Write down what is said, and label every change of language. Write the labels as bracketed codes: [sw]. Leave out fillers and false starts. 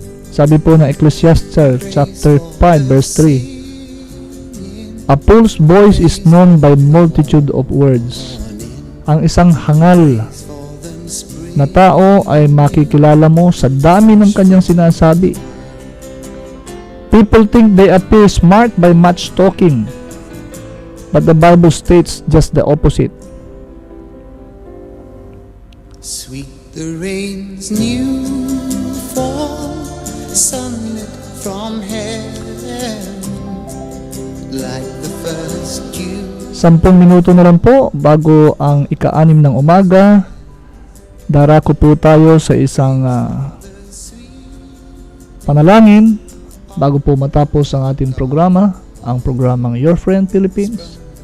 [tl] Sabi po ng [en] Ecclesiastes chapter 5 verse 3, a fool's voice is known by multitude of words. [tl] Ang isang hangal na tao ay makikilala mo sa dami ng kanyang sinasabi. [en] People think they appear smart by much talking, but the Bible states just the opposite. Sweet the rain's new fall, sunlit from heaven, like the first dew. [tl] 10 minuto na lang po bago ang ika-6 ng umaga. Darako po tayo sa isang panalangin bago po matapos ang ating programa, ang programang Your Friend Philippines.